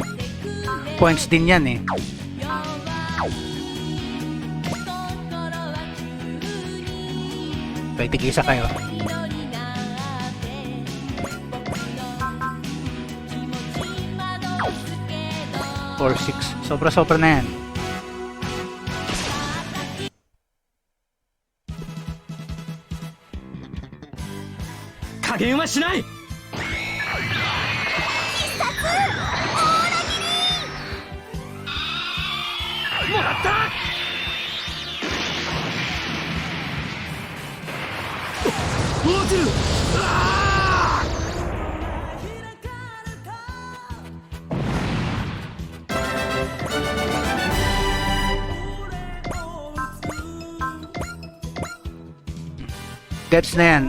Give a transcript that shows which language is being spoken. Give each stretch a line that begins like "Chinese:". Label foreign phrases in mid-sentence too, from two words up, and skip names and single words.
Filipino: Points din yan eh. Okay, tig-isa kayo. 4-6. Sobra-sobra na yan.
Japanese: Kagen wa shinai! もらった。落ちる。あ
Filipino: Gets na yan.